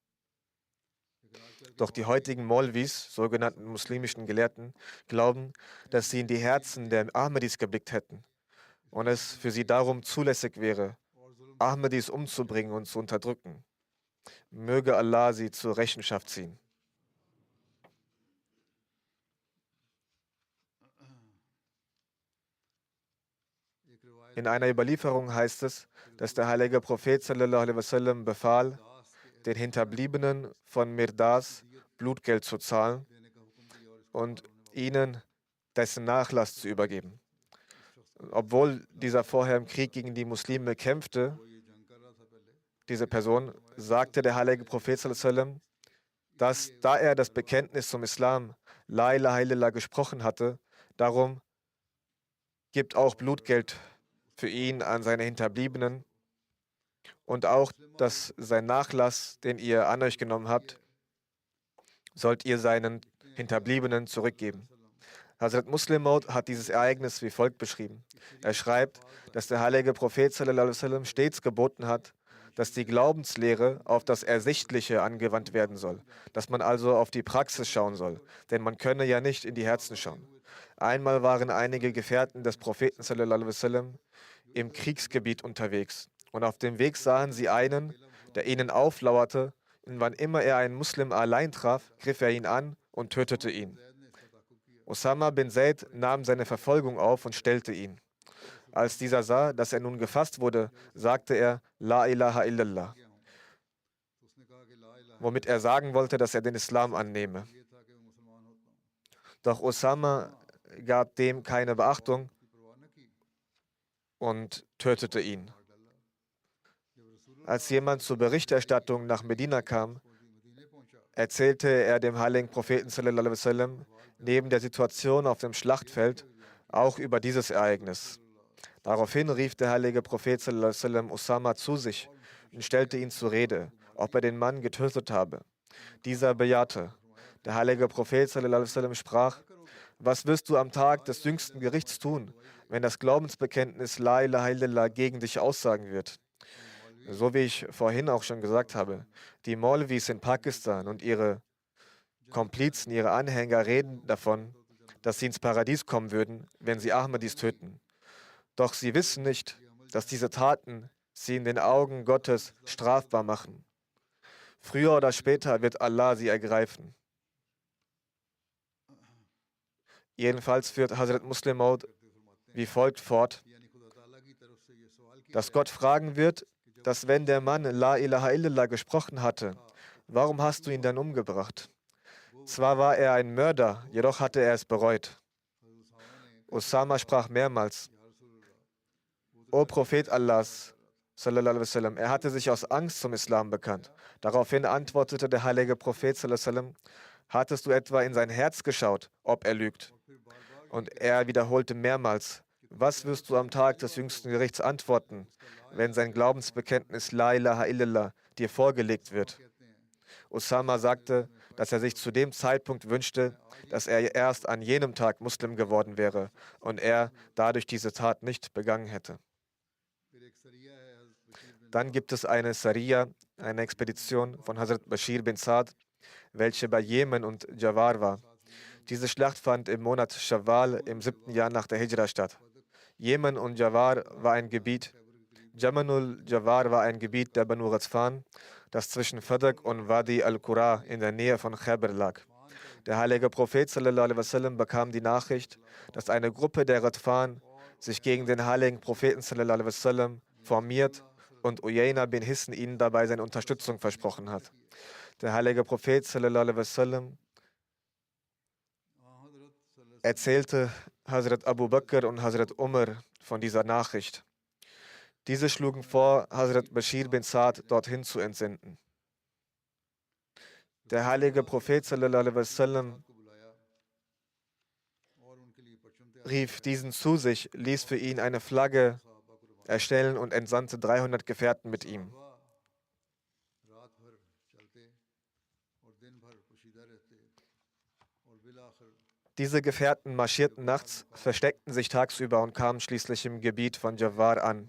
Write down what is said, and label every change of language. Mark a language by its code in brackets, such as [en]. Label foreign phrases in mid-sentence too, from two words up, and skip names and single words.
[de] Doch die heutigen Maulvis, sogenannten muslimischen Gelehrten, glauben, dass sie in die Herzen der Ahmadis geblickt hätten und es für sie darum zulässig wäre, Ahmadis umzubringen und zu unterdrücken. Möge Allah sie zur Rechenschaft ziehen. In einer Überlieferung heißt es, dass der heilige Prophet [ar] صلى الله عليه وسلم [de] befahl, den Hinterbliebenen von Mirdas Blutgeld zu zahlen und ihnen dessen Nachlass zu übergeben. Obwohl dieser vorher im Krieg gegen die Muslime kämpfte, diese Person, sagte der heilige Prophet [ar] صلى الله عليه وسلم, [de] dass, da er das Bekenntnis zum Islam, [ar] لا إله إلا الله, [de] gesprochen hatte, darum gibt auch Blutgeld für ihn an seine Hinterbliebenen und auch, dass sein Nachlass, den ihr an euch genommen habt, sollt ihr seinen Hinterbliebenen zurückgeben. Hazrat Muslim Maud hat dieses Ereignis wie folgt beschrieben. Er schreibt, dass der heilige Prophet [ar] صلى الله عليه وسلم [de] stets geboten hat, dass die Glaubenslehre auf das Ersichtliche angewandt werden soll, dass man also auf die Praxis schauen soll, denn man könne ja nicht in die Herzen schauen. Einmal waren einige Gefährten des Propheten [ar] صلى الله عليه وسلم [de] im Kriegsgebiet unterwegs und auf dem Weg sahen sie einen, der ihnen auflauerte, und wann immer er einen Muslim allein traf, griff er ihn an und tötete ihn. Usama bin Zaid nahm seine Verfolgung auf und stellte ihn. Als dieser sah, dass er nun gefasst wurde, sagte er [ar] لا إله إلا الله, [de] womit er sagen wollte, dass er den Islam annehme. Doch Osama gab dem keine Beachtung und tötete ihn. Als jemand zur Berichterstattung nach Medina kam, erzählte er dem heiligen Propheten [ar] صلى الله عليه وسلم [de] neben der Situation auf dem Schlachtfeld auch über dieses Ereignis. Daraufhin rief der heilige Prophet [ar] صلى الله عليه وسلم [de] Osama zu sich und stellte ihn zur Rede, ob er den Mann getötet habe. Dieser bejahte. Der heilige Prophet [ar] صلى الله عليه وسلم [de] sprach: Was wirst du am Tag des jüngsten Gerichts tun, wenn das Glaubensbekenntnis [ar] لا إله إلا الله [de] gegen dich aussagen wird? So wie ich vorhin auch schon gesagt habe, die Maulvis in Pakistan und ihre Komplizen, ihre Anhänger reden davon, dass sie ins Paradies kommen würden, wenn sie Ahmadis töten. Doch sie wissen nicht, dass diese Taten sie in den Augen Gottes strafbar machen. Früher oder später wird Allah sie ergreifen. Jedenfalls führt Hazrat Muslim Maud wie folgt fort, dass Gott fragen wird, dass wenn der Mann [ar] لا إله إلا الله [de] gesprochen hatte, warum hast du ihn dann umgebracht? Zwar war er ein Mörder, jedoch hatte er es bereut. Osama sprach mehrmals: O Prophet Allahs, [ar] صلى الله عليه وسلم, [de] er hatte sich aus Angst zum Islam bekannt. Daraufhin antwortete der heilige Prophet [ar] صلى الله عليه وسلم: [de] Hattest du etwa in sein Herz geschaut, ob er lügt? Und er wiederholte mehrmals: Was wirst du am Tag des jüngsten Gerichts antworten, wenn sein Glaubensbekenntnis [ar] لا إله إلا الله [de] dir vorgelegt wird? Osama sagte, dass er sich zu dem Zeitpunkt wünschte, dass er erst an jenem Tag Muslim geworden wäre und er dadurch diese Tat nicht begangen hätte. Dann gibt es eine Sariya, eine Expedition von Hazrat Bashir bin Saad, welche bei Jemen und Jawar war. Diese Schlacht fand im Monat Shawwal im 7. Jahr nach der Hijra statt. Jemen und Jawar war ein Gebiet, Jamanul Jawar war ein Gebiet der Banu Ghazfan, das zwischen Fadak und Wadi al-Qura in der Nähe von Khaybar lag. Der heilige Prophet [ar] صلى الله عليه وسلم [de] bekam die Nachricht, dass eine Gruppe der Ghazfan sich gegen den heiligen Propheten [ar] صلى الله عليه وسلم [de] formiert und Uyayna bin Hisn ihnen dabei seine Unterstützung versprochen hat. Der heilige Prophet [ar] صلى الله عليه وسلم [de] erzählte Hazrat Abu Bakr und Hazrat Umar von dieser Nachricht. Diese schlugen vor, Hazrat Bashir bin Saad dorthin zu entsenden. Der heilige Prophet [ar] صلى الله عليه وسلم [de] rief diesen zu sich, ließ für ihn eine Flagge erstellen und entsandte 300 Gefährten mit ihm. Diese Gefährten marschierten nachts, versteckten sich tagsüber und kamen schließlich im Gebiet von Jawar an.